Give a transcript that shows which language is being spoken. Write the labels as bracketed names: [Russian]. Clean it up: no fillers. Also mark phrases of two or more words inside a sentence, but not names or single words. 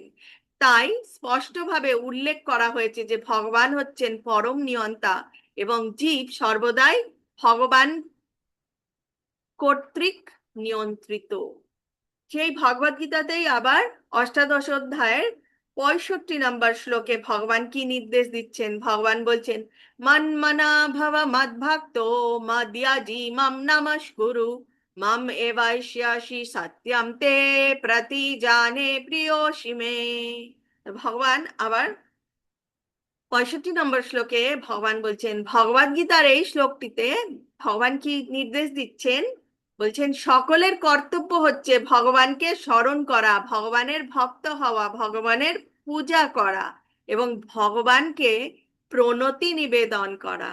[Bangla] তাই স্পষ্টভাবে উল্লেখ করা হয়েছে যে ভগবান হচ্ছেন পরম নিয়ন্তা এবং জীব সর্বদাই ভগবান কর্তৃক নিয়ন্ত্রিত। সেই ভগবদ গীতাতেই আবার অষ্টাদশ অধ্যায়ের 65 নম্বর শ্লোকে ভগবান কি নির্দেশ দিচ্ছেন? ভগবান বলছেন, [Sanskrit] মন্মনা ভব মদ্ভক্ত মদ্যাজি মাম নমস্কুরু মাম এবাস্যাসি সত্যম তে প্রতিজানে প্রিয়োসি মে। [Bangla] ভগবান আবার 65 নম্বর শ্লোকে ভগবান বলছেন, ভগবদ গীতার এই শ্লোকটিতে ভগবান কি নির্দেশ দিচ্ছেন? বলছেন, সকলের কর্তব্য হচ্ছে ভগবানকে স্মরণ করা, ভগবানের ভক্ত হওয়া, ভগবানের পূজা করা এবং ভগবানকে প্রণতি নিবেদন করা।